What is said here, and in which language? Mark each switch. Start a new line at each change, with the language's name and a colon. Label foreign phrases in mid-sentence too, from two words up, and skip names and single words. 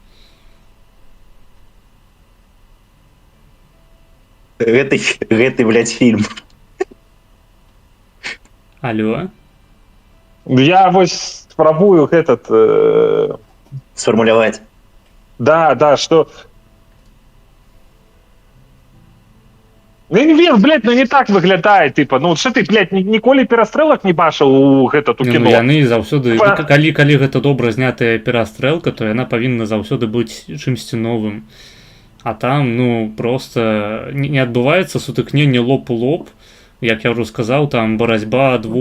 Belarusian: Гэты, блядь, фільм. Алло? Я вось спрабую сфармуляваць. Да,
Russian: что... Блядь, не так выглядае, типа, что ты, блядь,
Belarusian: ніколі перастрэлак не бачыў у кіно? Яны заўсёды, калі гэта добра знятая перастрэлка, то яна павінна заўсёды быць чымсьці новым. А там, просто не адбываецца сутыкненне лоб у лоб, як я ўжо сказаў, там барацьба двух